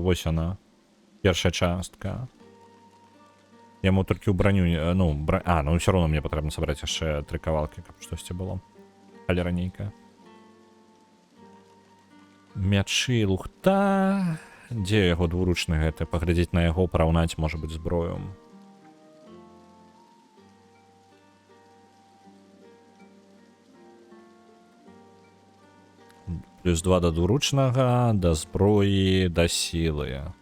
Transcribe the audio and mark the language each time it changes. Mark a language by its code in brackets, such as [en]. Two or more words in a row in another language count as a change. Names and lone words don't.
[be] Вось она. Першая частка. Яму толькі ў броню... [ru] Ну, ну все равно мне [be] патрэбна сабраць яшчэ 3 кавалкі, каб штосьці было. Але ранейка. Мячы, лухта... Дзе яго двуручны гэты? Паглядзець на яго, параўнаць, можа быць, зброю. Плюс 2 до двуручнага, до зброі, до сілы.